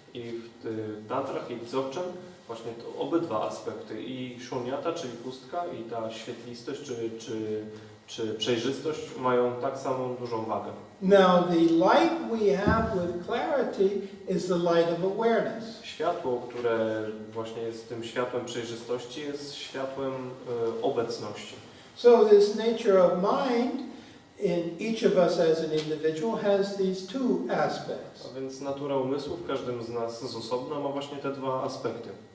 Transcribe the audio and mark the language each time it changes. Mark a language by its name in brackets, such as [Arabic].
[Polish] I w tantrach i w dzogchen właśnie to obydwa aspekty, i shunyata, czyli pustka, i ta świetlistość czy przejrzystość mają tak samą dużą wagę. [English] Now the light we have with clarity is the light of awareness. [Polish] Światło, które właśnie jest tym światłem przejrzystości, jest światłem obecności. [English] So this nature of mind in each of us as an individual has these two aspects. [Polish] A więc natura umysłu w każdym z nas z osobna ma właśnie te dwa aspekty.